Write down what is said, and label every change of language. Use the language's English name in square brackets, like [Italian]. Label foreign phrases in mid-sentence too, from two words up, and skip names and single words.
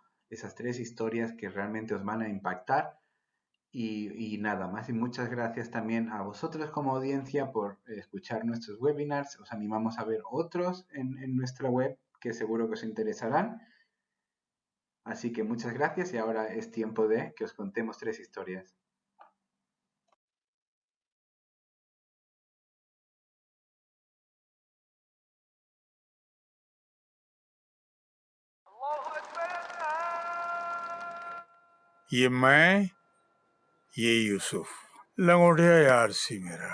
[Spanish] Esas 3 historias que realmente os van a impactar. Y nada más, y muchas gracias también a vosotros como audiencia por escuchar nuestros webinars. Os animamos a ver otros en nuestra web que seguro que os interesarán. Así que muchas gracias y ahora es tiempo de que os contemos 3 historias. [Hindi] ये मैं, ये यूसुफ, लंगोटिया यार सी मेरा।